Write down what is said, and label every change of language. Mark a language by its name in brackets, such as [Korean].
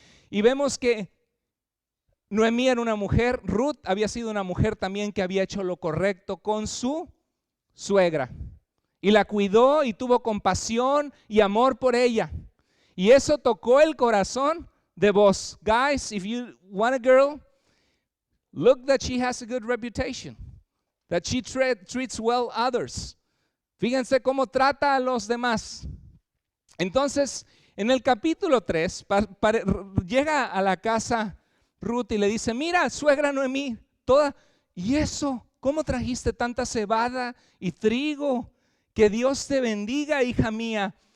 [Spanish] Y vemos que Noemí era una mujer, Ruth había sido una mujer también que había hecho lo correcto con su suegra y la cuidó y tuvo compasión y amor por ella, y eso tocó el corazón de Boaz. [English] Guys, if you want a girl, look that she has a good reputation, that she treats well others. [Spanish] Fíjense cómo trata a los demás. Entonces, en el capítulo 3, llega a la casa Ruth y le dice, mira, suegra Noemí, ¿y eso? ¿Cómo trajiste tanta cebada y trigo? Que Dios te bendiga, hija mía.